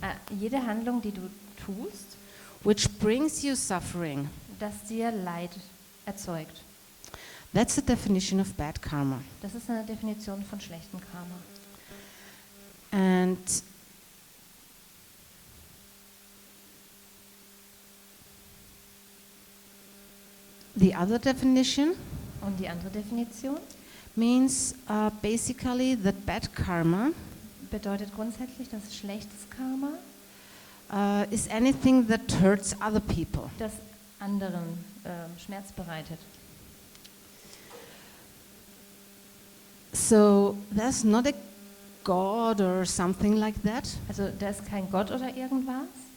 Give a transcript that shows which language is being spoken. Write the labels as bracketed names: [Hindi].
[German] Jede Handlung, die du tust, [English] which brings you suffering. [German] das dir Leid erzeugt. [English] That's the definition of bad karma. [German] Das ist eine Definition von schlechtem Karma. [English] And the other definition [German] Und die andere Definition [English] means basically that bad karma [German] bedeutet grundsätzlich, dass schlechtes Karma [English] is anything that hurts other people. [German] das anderen Schmerz bereitet. [English] So there's not a God or something like that [German] Also da ist kein Gott oder irgendwas,